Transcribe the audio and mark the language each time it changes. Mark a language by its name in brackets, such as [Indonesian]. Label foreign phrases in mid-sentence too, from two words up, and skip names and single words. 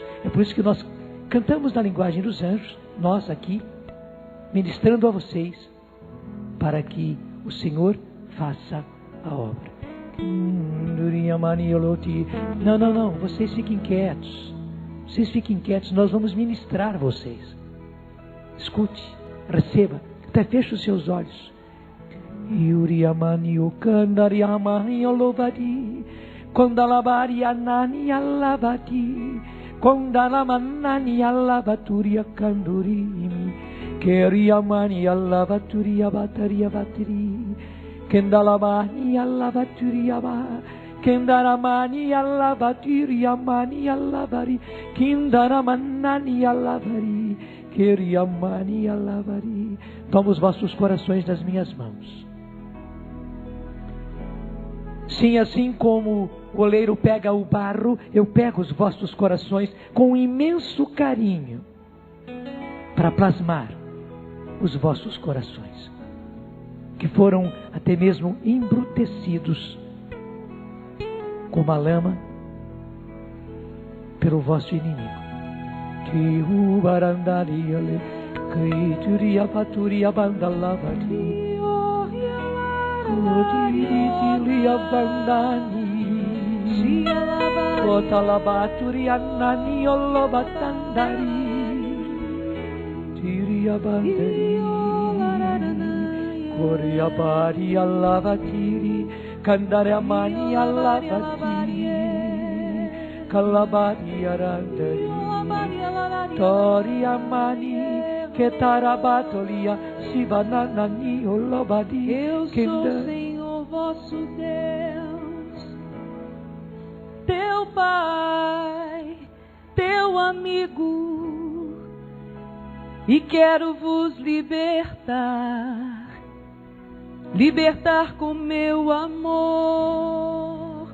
[Portuguese] É por isso que nós cantamos na linguagem dos anjos, nós aqui, ministrando a vocês, para que o Senhor faça a obra. Não, vocês fiquem quietos. Vocês fiquem quietos, nós vamos ministrar vocês. Escute, receba, até feche os seus olhos. Yuriamani ukandariamani olovadi, kondalabari anani alabati, kondalamanani alabaturia kandurimi, keriamani alabaturia bataria batiri, kendalabani alabaturia ba. Kendaramani alabatiri amani alabari, kindaramanani alavari, keriamani alavari. Toma os vossos corações nas minhas mãos. Sim, assim como o oleiro pega o barro, eu pego os vossos corações com imenso carinho para plasmar os vossos corações, que foram até mesmo embrutecidos como a lama pelo vosso inimigo. Tiu barandariale, crituria paturia bandalavati, codirilia bandani, cotalabaturia nani olobatandari, tiria bandari, coria baria lavatiri, Kandare amani alabati, kalabari arandari, tori amani, ketarabatolia, sibananani olobadi. Eu sou, Senhor, vosso Deus, teu Pai, teu amigo, e quero vos libertar com meu amor.